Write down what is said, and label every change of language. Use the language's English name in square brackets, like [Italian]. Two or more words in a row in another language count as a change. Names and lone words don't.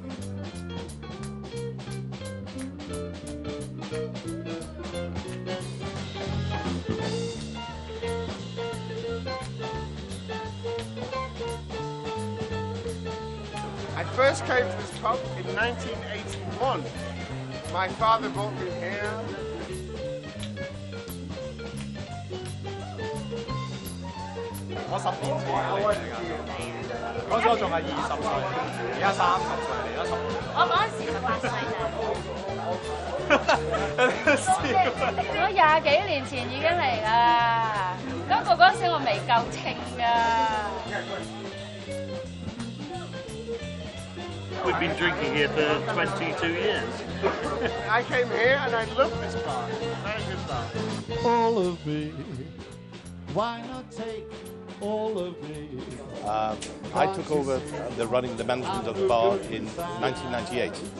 [English] I first came to this pub in 1981. My father brought me here. [Cantonese] I 10 年前嚟㗎，嗰時我仲係20歲，而家30歲嚟咗10年。我嗰陣時18歲啦。我20幾年前已經嚟啦，不過嗰時我未夠稱㗎。 [English] We we've been drinking here for 22 years. I came here and I love this bar. Very good bar. All of me, why not take all of me? I took over the management of the bar in 1998.